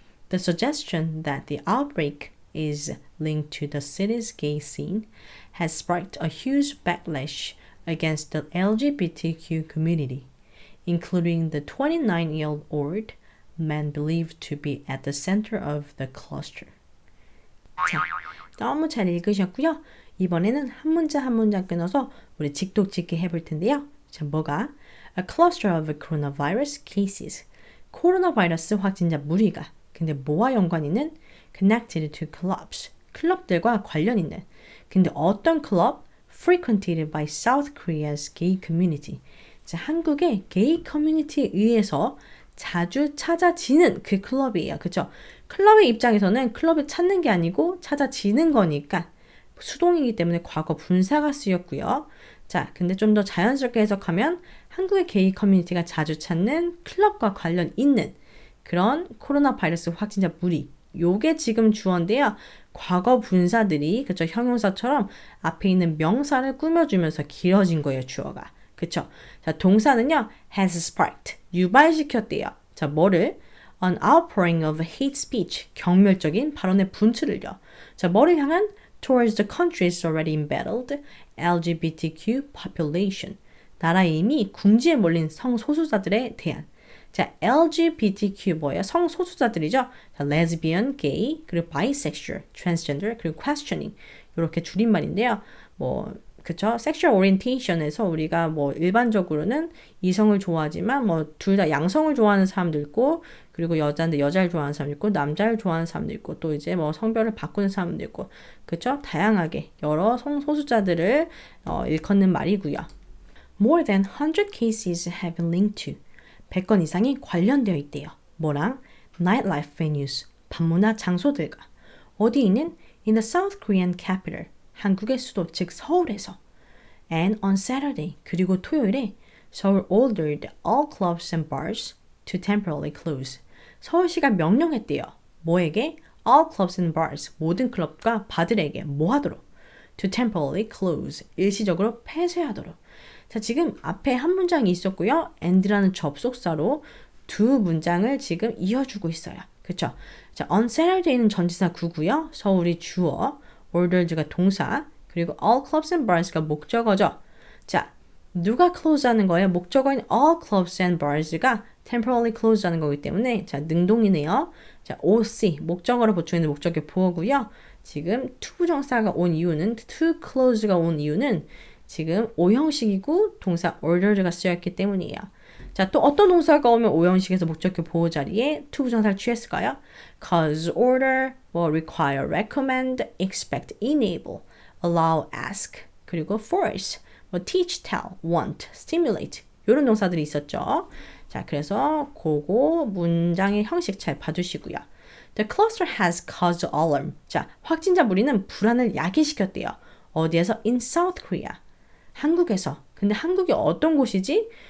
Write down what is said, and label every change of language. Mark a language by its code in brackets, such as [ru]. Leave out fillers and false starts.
[en] The suggestion that the outbreak is linked to the city's gay scene has sparked a huge backlash against the LGBTQ community, including the 29-year-old man believed to be at the center of the cluster. [ko] 자, 너무 잘 읽으셨고요. 이번에는 한 문장 한 문장 끊어서 우리 직독직기 해볼 텐데요. [en] 자, 뭐가? A cluster of coronavirus cases. [ko] 코로나 바이러스 확진자 무리가. 근데 뭐와 연관 있는? [en] Connected to clubs. [ko] 클럽들과 관련 있는. 근데 어떤 클럽? [en] Frequented by South Korea's gay community. [ko] 자, 한국의 게이 커뮤니티에 의해서 자주 찾아지는 그 클럽이에요. 그죠? 클럽의 입장에서는 클럽을 찾는 게 아니고 찾아지는 거니까 수동이기 때문에 과거 분사가 쓰였고요. 자, 근데 좀 더 자연스럽게 해석하면 한국의 게이 커뮤니티가 자주 찾는 클럽과 관련 있는 그런 코로나 바이러스 확진자 무리. 요게 지금 주어인데요. 과거 분사들이 그쵸 형용사처럼 앞에 있는 명사를 꾸며주면서 길어진 거예요. 주어가. 그쵸? 자, 동사는요. [en] has sparked. [ko] 유발시켰대요. 자, 뭐를? [en] An outpouring of hate speech. [ko] 경멸적인 발언의 분출을요. 자, 뭐를 향한? [en] Towards the country's already embattled LGBTQ population. [ko] 나라에 이미 궁지에 몰린 성소수자들에 대한. 자, LGBTQ 뭐예요? 성소수자들이죠. [en] 자, lesbian, gay, 그리고 bisexual, transgender, 그리고 questioning. [ko] 이렇게 줄임말인데요. 뭐 그쵸? sexual orientation에서 우리가 뭐 일반적으로는 이성을 좋아하지만 뭐 둘 다 양성을 좋아하는 사람도 있고 그리고 여자인데 여자를 좋아하는 사람도 있고 남자를 좋아하는 사람도 있고 또 이제 뭐 성별을 바꾸는 사람도 있고 그쵸? 다양하게 여러 성소수자들을 일컫는 말이고요. [en] More than 100 cases have been linked to [ko] 100건 이상이 관련되어 있대요. 뭐랑? [en] Nightlife venues, [ko] 밤문화 장소들과. 어디 있는? [en] In the South Korean capital, [ko] 한국의 수도, 즉 서울에서. [en] And on Saturday, [ko] 그리고 토요일에 서울 [en] ordered all clubs and bars to temporarily close. [ko] 서울시가 명령했대요. 뭐에게? [en] All clubs and bars, [ko] 모든 클럽과 바들에게 뭐 하도록? [en] To temporarily close, [ko] 일시적으로 폐쇄하도록. 자, 지금 앞에 한 문장이 있었고요. and라는 접속사로 두 문장을 지금 이어주고 있어요. 그쵸? 자, on Saturday는 전치사 구고요. 서울이 주어, ordered가 동사, 그리고 [en] all clubs and bars [ko] 가 목적어죠. 자, 누가 close 하는 거예요? 목적어인 [en] all clubs and bars [ko] 가 [en] temporarily close [ko] 하는 거기 때문에 자, 능동이네요. 자, OC, 목적어로 보충있는 목적의 보어고요. 지금 to 부정사가 온 이유는 to close가 온 이유는 지금 오형식이고 동사 ordered가 쓰여있기 때문이에요. 자, 또 어떤 동사가 오면 오형식에서 목적격 보호 자리에 to 부정사를 취했을까요? [en] cause, order, 뭐 require, recommend, expect, enable, allow, ask, 그리고 force, 뭐 teach, tell, want, stimulate 이런 동사들이 있었죠. [ko] 자, 그래서 그거 문장의 형식 잘 봐주시고요. [en] The cluster has caused alarm. [ko] 자, 확진자 무리는 불안을 야기시켰대요. 어디에서? [en] In South Korea. [ko] 한국에서. 근데 한국이 어떤 곳이지?